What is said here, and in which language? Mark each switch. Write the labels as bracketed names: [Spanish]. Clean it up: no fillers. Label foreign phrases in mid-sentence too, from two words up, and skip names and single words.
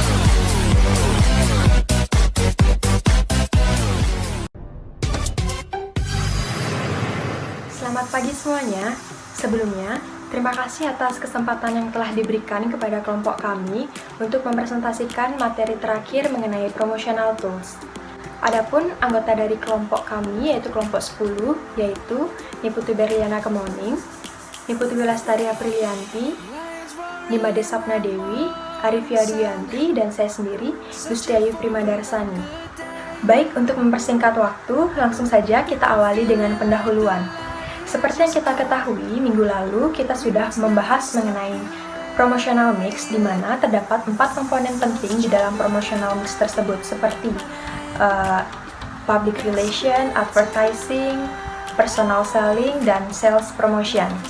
[Indonesian] Selamat pagi semuanya. Sebelumnya, terima kasih atas kesempatan yang telah diberikan kepada kelompok kami untuk mempresentasikan materi terakhir mengenai [English] promotional tools. [Indonesian] Adapun anggota dari kelompok kami yaitu kelompok 10, yaitu Niputu Berliana Kemoning, Niputu Lastari Aprilianti, Nimade Sapna Dewi, Arifia Duyanti, dan saya sendiri, Gusti Ayu Primadarsani. Baik, untuk mempersingkat waktu, langsung saja kita awali dengan pendahuluan. Seperti yang kita ketahui, minggu lalu kita sudah membahas mengenai [English] promotional mix, [Indonesian] di mana terdapat 4 komponen penting di dalam [English] promotional mix [Indonesian] tersebut, seperti [English] public relation, [Indonesian] advertising, [English] personal selling, [Indonesian] dan [English] sales promotion.